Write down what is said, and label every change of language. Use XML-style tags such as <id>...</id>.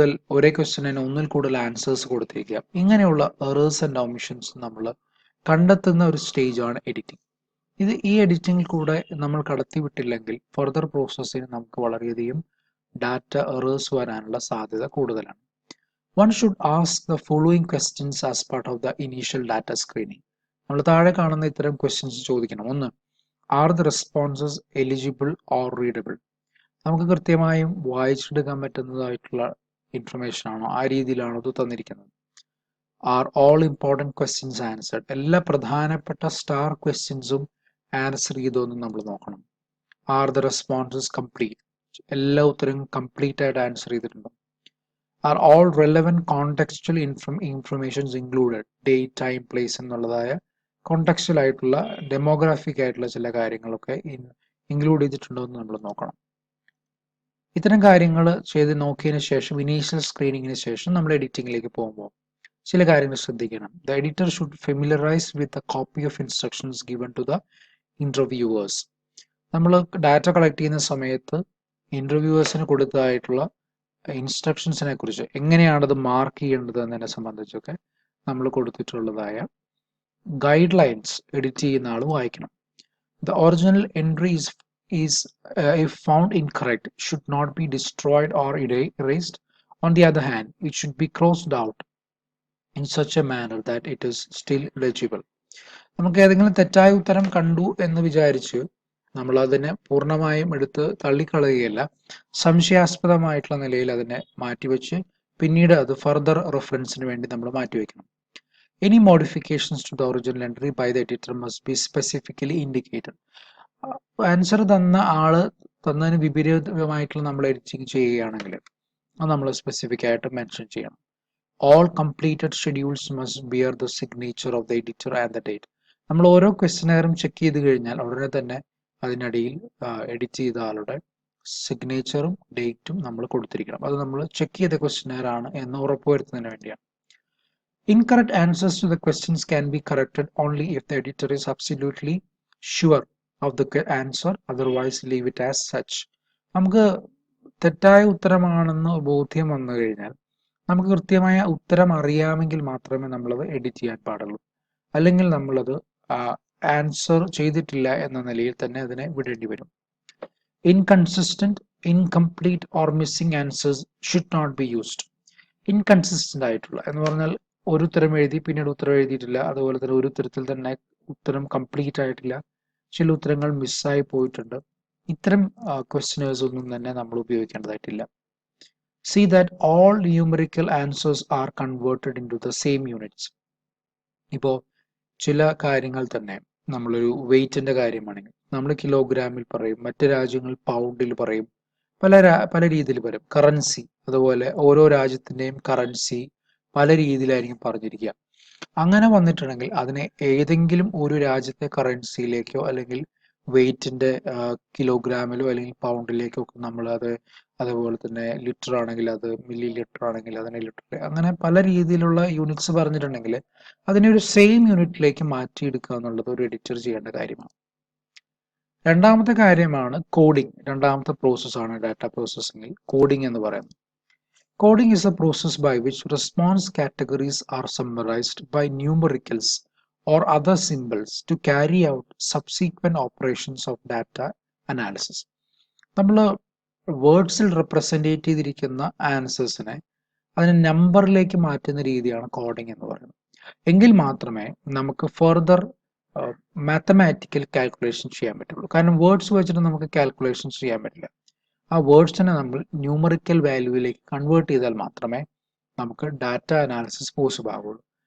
<ml>ഒരേ ക്വസ്റ്റ്യന് ഒന്നിൽ കൂടുതൽ ആൻസേഴ്സ് കൊടുത്തിരിക്കാം. ഇങ്ങനെയുള്ള എറേഴ്സ് ആൻഡ് ഒമിഷൻസ് നമ്മൾ കണ്ടെത്തുന്ന ഒരു സ്റ്റേജാണ് എഡിറ്റിംഗ്. ഈ എഡിറ്റിംഗിൽ കൂടെ നമ്മൾ കടത്തിവിട്ടില്ലെങ്കിൽ ഫർദർ പ്രോസസ്സിന് നമുക്ക് വളരെയധികം ഡാറ്റ എറേഴ്സ് വരാനുള്ള സാധ്യത കൂടുതലാണ്.</ml> <en>One should ask the following questions as part of the initial data screening.</en> <ml>നമ്മൾ താഴെ കാണുന്ന ഇത്തരം ക്വസ്റ്റ്യൻസ് ചോദിക്കണം. 1.</ml> <en>Are the responses eligible or readable?</en> <ml>നമുക്ക് കൃത്യമായും വായിച്ചെടുക്കാൻ പറ്റുന്നതായിട്ടുള്ള ഇൻഫർമേഷൻ ആണോ, ആ രീതിയിലാണോ ഇത് തന്നിരിക്കുന്നത്?</ml> <en>Are all important questions answered?</en> <ml>എല്ലാ പ്രധാനപ്പെട്ട സ്റ്റാർ ക്വസ്റ്റ്യൻസും ആൻസർ ചെയ്തോന്ന് നമ്മൾ നോക്കണം.</ml> <en>Are the responses complete?</en> <ml>എല്ലാ ഉത്തരവും കംപ്ലീറ്റ് ആയിട്ട് ആൻസർ ചെയ്തിട്ടുണ്ടോ?</ml> <en>Are all relevant contextual informations included? Date, time, place</en> <ml>എന്നുള്ളതായ കോണ്ടെക്സ്റ്റൽ ആയിട്ടുള്ള ഡെമോഗ്രാഫിക് ആയിട്ടുള്ള ചില കാര്യങ്ങളൊക്കെ ഇൻക്ലൂഡ് ചെയ്തിട്ടുണ്ടോ എന്ന് നമ്മൾ നോക്കണം. ഇത്തരം കാര്യങ്ങൾ ചെയ്ത് നോക്കിയതിന് ശേഷം ഇനീഷ്യൽ സ്ക്രീനിങ്ങിന് ശേഷം നമ്മൾ എഡിറ്റിംഗിലേക്ക് പോകുമ്പോൾ ചില കാര്യങ്ങൾ ശ്രദ്ധിക്കണം.</ml> <en>The editor should familiarize with a copy of instructions given to the interviewers.</en> <ml>നമ്മൾ ഡാറ്റ കളക്ട് ചെയ്യുന്ന സമയത്ത് ഇന്റർവ്യൂവേഴ്സിന് കൊടുത്തതായിട്ടുള്ള ഇൻസ്ട്രക്ഷൻസിനെ കുറിച്ച്, എങ്ങനെയാണത് മാർക്ക് ചെയ്യേണ്ടത് എന്നതിനെ സംബന്ധിച്ചൊക്കെ നമ്മൾ കൊടുത്തിട്ടുള്ളതായ ഗൈഡ് ലൈൻസ് എഡിറ്റ് ചെയ്യുന്ന ആൾ വായിക്കണം.</ml> <en>The original entry is if found incorrect should not be destroyed or erased. On the other hand, it should be crossed out in such a manner that it is still legible.</en> <ml>നമുക്ക് ഏതെങ്കിലും തെറ്റായ ഉത്തരം കണ്ടു എന്ന് വിചാരിച്ച് നമ്മൾ അതിനെ പൂർണ്ണമായും എടുത്ത് തള്ളിക്കളയുകയല്ല, സംശയാസ്പദമായിട്ടുള്ള നിലയിൽ അതിനെ മാറ്റിവെച്ച് പിന്നീട് അത് ഫർദർ റെഫറൻസിന് വേണ്ടി നമ്മൾ മാറ്റിവെക്കണം.</ml> <en>Any modifications to the original entry by the editor must be specifically indicated.</en> <ml>Answer തന്ന ആള് തന്നതിന് വിപരീതമായിട്ടുള്ള നമ്മൾ എഡിറ്റിംഗ് ചെയ്യുകയാണെങ്കിൽ അത് നമ്മൾ സ്പെസിഫിക് ആയിട്ട് മെൻഷൻ ചെയ്യണം.</ml> <en>All completed schedules must bear the signature of the editor and the date.</en> <ml>നമ്മൾ ഓരോ ക്വസ്റ്റ്യനെയറും ചെക്ക് ചെയ്ത് കഴിഞ്ഞാൽ ഉടനെ തന്നെ അതിനിടയിൽ എഡിറ്റ് ചെയ്ത ആളുടെ സിഗ്നേച്ചറും ഡേറ്റും നമ്മൾ കൊടുത്തിരിക്കണം. അത് നമ്മൾ ചെക്ക് ചെയ്ത ക്വസ്റ്റ്യനെയർ ആണ് എന്ന് ഉറപ്പുവരുത്തുന്നതിന് വേണ്ടിയാണ്.</ml> <en>Incorrect answers to the questions can be corrected only if the editor is absolutely sure of the answer, otherwise leave it as such.</en> <ml>നമുക്ക് തെറ്റായ ഉത്തരമാണെന്ന് ബോധ്യം വന്നു കഴിഞ്ഞാൽ നമുക്ക് കൃത്യമായ ഉത്തരം അറിയാമെങ്കിൽ മാത്രമേ നമ്മളത് എഡിറ്റ് ചെയ്യാൻ പാടുള്ളൂ. അല്ലെങ്കിൽ നമ്മളത് ആൻസർ ചെയ്തിട്ടില്ല എന്ന നിലയിൽ തന്നെ അതിനെ വിടേണ്ടി വരും.</ml> <en>Inconsistent, incomplete or missing answers should not be used.</en> <ml>Inconsistent ആയിട്ടുള്ള എന്ന് പറഞ്ഞാൽ ഒരു ഉത്തരം എഴുതി പിന്നീട് ഉത്തരം എഴുതിയിട്ടില്ല, അതുപോലെ തന്നെ ഒരു ഉത്തരത്തിൽ തന്നെ ഉത്തരം കംപ്ലീറ്റ് ആയിട്ടില്ല, ചില ഉത്തരങ്ങൾ മിസ്സായി പോയിട്ടുണ്ട്. ഇത്തരം ക്വസ്റ്റ്യനേഴ്സ് ഒന്നും തന്നെ നമ്മൾ ഉപയോഗിക്കേണ്ടതായിട്ടില്ല.</ml> <en>See that all numerical answers are converted into the same units.</en> <ml>ഇപ്പോൾ ചില കാര്യങ്ങൾ തന്നെ നമ്മളൊരു വെയിറ്റിന്റെ കാര്യമാണെങ്കിൽ നമ്മൾ കിലോഗ്രാമിൽ പറയും, മറ്റ് രാജ്യങ്ങൾ പൗണ്ടിൽ പറയും, പല രീതിയിൽ പറയും. കറൻസി അതുപോലെ ഓരോ രാജ്യത്തിന്റെയും കറൻസി പല രീതിയിലായിരിക്കും പറഞ്ഞിരിക്കുക. അങ്ങനെ വന്നിട്ടുണ്ടെങ്കിൽ അതിനെ ഏതെങ്കിലും ഒരു രാജ്യത്തെ കറൻസിയിലേക്കോ അല്ലെങ്കിൽ വെയിറ്റിന്റെ കിലോഗ്രാമിലോ അല്ലെങ്കിൽ പൗണ്ടിലേക്കോ ഒക്കെ നമ്മൾ അതുപോലെ തന്നെ ലിറ്റർ ആണെങ്കിൽ അത് മില്ലി ലിറ്റർ ആണെങ്കിൽ അതിനെ ലിറ്റർ, അങ്ങനെ പല രീതിയിലുള്ള യൂണിറ്റ്സ് പറഞ്ഞിട്ടുണ്ടെങ്കിൽ അതിനെ ഒരു സെയിം യൂണിറ്റിലേക്ക് മാറ്റിയെടുക്കുക എന്നുള്ളത് ഒരു എഡിറ്റർ ചെയ്യേണ്ട കാര്യമാണ്. രണ്ടാമത്തെ കാര്യമാണ് കോഡിംഗ്. രണ്ടാമത്തെ പ്രോസസ്സാണ് ഡാറ്റ പ്രോസസ്സിംഗിൽ കോഡിംഗ് എന്ന് പറയുന്നത്.</ml> <en>Coding is a process by which response categories are summarized by numericals or other symbols to carry out subsequent operations of data analysis.</en> <ml>നമ്മൾ വേർഡ്സിൽ റെപ്രസെൻറ്റ് ചെയ്തിരിക്കുന്ന ആൻസേഴ്സിനെ അതിനെ നമ്പറിലേക്ക് മാറ്റുന്ന രീതിയാണ് കോഡിംഗ് എന്ന് പറയുന്നത്. എങ്കിൽ മാത്രമേ നമുക്ക് ഫർദർ മാത്തമാറ്റിക്കൽ കാൽക്കുലേഷൻ ചെയ്യാൻ പറ്റുള്ളൂ. കാരണം വേർഡ്സ് വെച്ചിട്ട് നമുക്ക് കാൽക്കുലേഷൻ ചെയ്യാൻ പറ്റില്ല. ആ വേർഡ്സിനെ നമ്മൾ ന്യൂമറിക്കൽ വാല്യൂവിലേക്ക് കൺവേർട്ട് ചെയ്താൽ മാത്രമേ നമുക്ക് ഡാറ്റ അനാലിസിസ് പോസിബിൾ ആവുള്ളൂ.</ml>